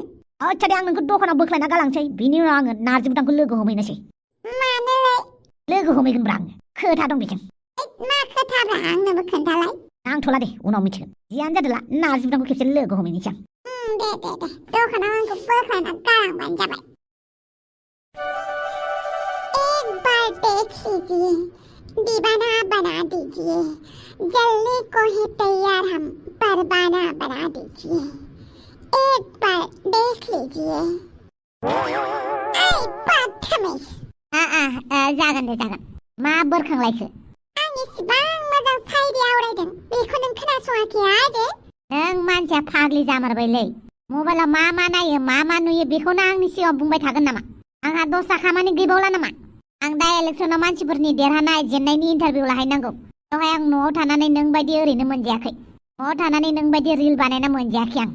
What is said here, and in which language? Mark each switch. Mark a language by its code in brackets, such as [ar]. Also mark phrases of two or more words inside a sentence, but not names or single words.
[brx] आच्छा दे आं नोंखौ दखानाव बोख्लायना गालांसै बिनि उनाव आङो नारजि बुदांखौ लोगो हमैनोसै मानोलै लोगो हमैगोनब्रा आङो खोथा दं बेजों मा खोथाब्रा आंनोबो खोन्थालाय नांथ'ला दे उनाव मिथिगोन जियानो जादोला नारजि बुदांखौ खेबसे लोगो हमैनोसै आं दे दखानाव आंखौ बोख्लायना गालांबानो जाबाय [hi] एक बार देख लीजिए दीवाना बना दीजिए जलने को है तैयार हम परवाना बना दीजिए एक बार देख लीजिए [brx] जागोन दे जागोन मा बोरखांलायखो आं इसेबां मोजां साइरि आवरायदों बेखौ नों खोनासङाखै आरो नों मानसिया फाग्लि जामारबायलै मबाइलाव मा नायो मा नुयो बेखौनो आंनि सिगाङाव बुंबाय थागोन नामा आंहा दस्रा खामानि गैबावला नामा आं दा इलेक्सनाव मानसिफोरनि देरहानाय जेननायनि इन्टारभिउ लाहैनांगौ बेवहाय आं न'आव थानानै नों बायदि ओरैनो मोनजायाखै न'आव थानानै नों बायदि रिल बानायना मोनजायाखै आं